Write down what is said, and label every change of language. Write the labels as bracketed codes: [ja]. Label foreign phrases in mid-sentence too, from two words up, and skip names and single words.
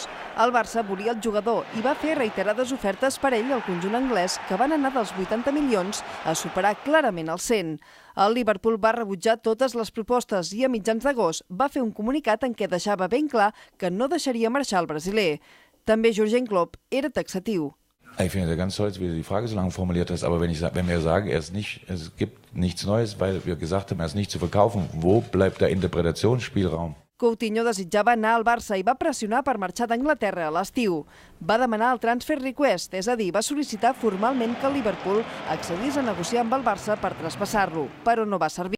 [ca] El Barça volia el jugador i va fer reiterades ofertes per ell al conjunt anglès que van anar dels 80 milions a superar clarament els 100. El Liverpool va rebutjar totes les propostes i a mitjans d'agost va fer un comunicat en què deixava ben clar que no deixaria marxar el brasiler. També Jürgen Klopp era taxatiu. [de] Ich finde ganz toll, wie du die Frage so lange formuliert hast, aber wenn wir sagen, es gibt nichts Neues, weil wir gesagt haben, er ist nicht zu verkaufen, wo bleibt der Interpretationsspielraum? [ca] Coutinho desitjava anar al Barça i va pressionar per marxar d'Anglaterra a l'estiu. Va demanar el [en] transfer request, [ca] és a dir, va sol·licitar formalment que el Liverpool accedís a negociar amb el Barça per traspassar-lo, però no va servir.